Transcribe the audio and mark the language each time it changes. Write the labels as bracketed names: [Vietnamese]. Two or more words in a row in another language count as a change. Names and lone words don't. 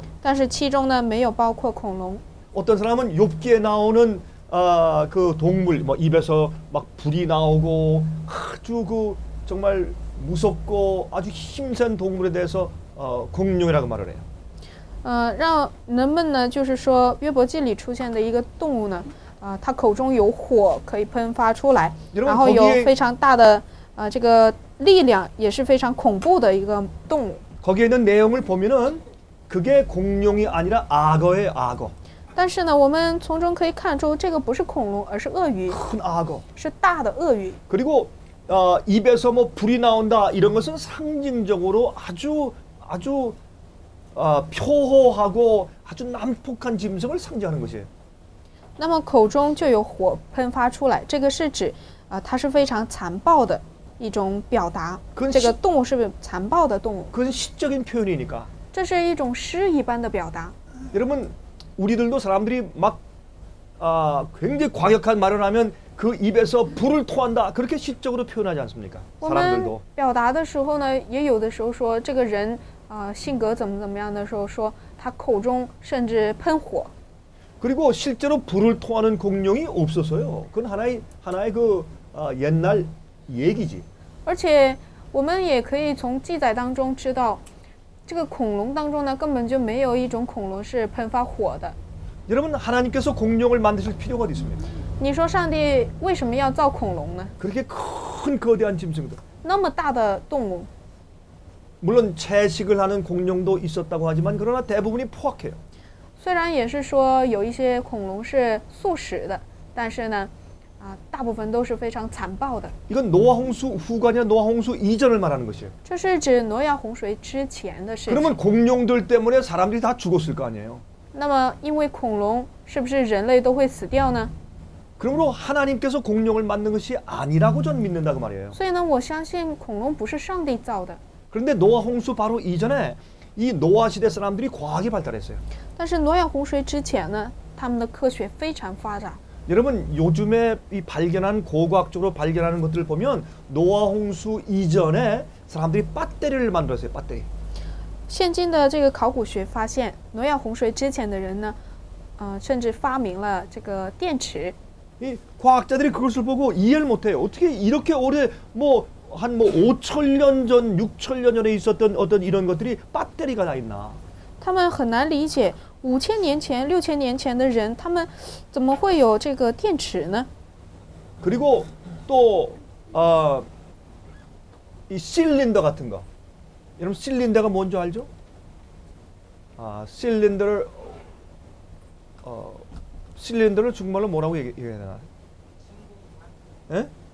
[Chinese] 但是其中呢没有包括恐龙。 [Korean] 어떤 사람은 욥기에 나오는 그 동물, 뭐 입에서 막 불이 나오고 아주 그 정말 무섭고 아주 힘센 동물에 대해서 공룡이라고 말을 해요. [Chinese] 让人们呢，就是说约伯记里出现的一个动物呢，它口中有火可以喷发出来，然后有非常大的这个力量，也是非常恐怖的一个动物。 [Korean] 거기에 있는 내용을 보면은 그게 공룡이 아니라 악어예요, 악어. [Chinese] 但是呢，我们从中可以看出，这个不是恐龙，而是鳄鱼， [Korean] 큰 악어. [Chinese] 是大的鳄鱼。 [Korean] 그리고 입에서 뭐 불이 나온다 이런 것은 상징적으로 아주 표호하고 아주 난폭한 짐승을 상징하는 것이에요. [Chinese] 那么口中就有火喷发出来，这个是指它是非常残暴的一种表达。这个动物是残暴的动物。 [Korean] 그건 시적인 표현이니까. [Chinese] 这是一种诗一般的表达。 [Korean] 여러분 우리들도 사람들이 막 굉장히 과격한 말을 하면 그 입에서 불을 토한다 그렇게 시적으로 표현하지 않습니까? [Chinese] 我们表达的时候呢，也有的时候说这个人性格怎么样的时候说他口中甚至喷火。 [Korean] 그리고 실제로 불을 토하는 공룡이 없어서요. 그건 하나의 그 옛날 얘기지. [Chinese] 而且我们也可以从记载当中知道，这个恐龙当中呢根本就没有一种恐龙是喷发火的。 [Korean] 여러분 하나님께서 공룡을 만드실 필요가 어디 있습니까? [Chinese] 你说上帝为什么要造恐龙呢？ [Korean] 그렇게 큰 거대한 짐승들. [Chinese] 那么大的动物。 [Korean] 물론 채식을 하는 공룡도 있었다고 하지만 그러나 대부분이 포악해요. [Chinese] 虽然也是说有一些恐龙是素食的，但是呢，大部分都是非常残暴的。 [Korean] 이건 노아 홍수 후가 아니라 노아 홍수 이전을 말하는 것이에요. [Chinese] 这是指挪亚洪水之前的事情。 [Korean] 그러면 공룡들 때문에 사람들이 다 죽었을 거 아니에요. [Chinese] 那么因为恐龙，是不是人类都会死掉呢？ [Korean] 그러므로 하나님께서 공룡을 만든 것이 아니라고 전 믿는다고 말이에요. [Chinese] 所以呢，我相信恐龙不是上帝造的。 [Korean] 그런데 노아 홍수 바로 이전에 이 노아 시대 사람들이 과학이 발달했어요. [Chinese] 但是挪亚洪水之前呢，他们的科学非常发展。 [Korean] 여러분 요즘에 이 발견한 고고학적으로 발견하는 것들을 보면 노아 홍수 이전에 사람들이 배터리를 만들었어요. 배터리. [Chinese] 现今的这个考古学发现，挪亚洪水之前的人呢，甚至发明了这个电池。 [Korean] 이 과학자들이 그것을 보고 이해를 못해요. 어떻게 이렇게 오래 한 5,000년 전, 6,000년 전에 있었던 어떤 이런 것들이 배터리가 다 있나? [Chinese] 他们很难理解5000年前、6000年前的人，他们怎么会有这个电池呢？ [Korean] 그리고 또 이 실린더 같은 거. 여러분 실린더가 뭔지 알죠? 실린더를 중국말로 뭐라고 얘기해야 되나? 예?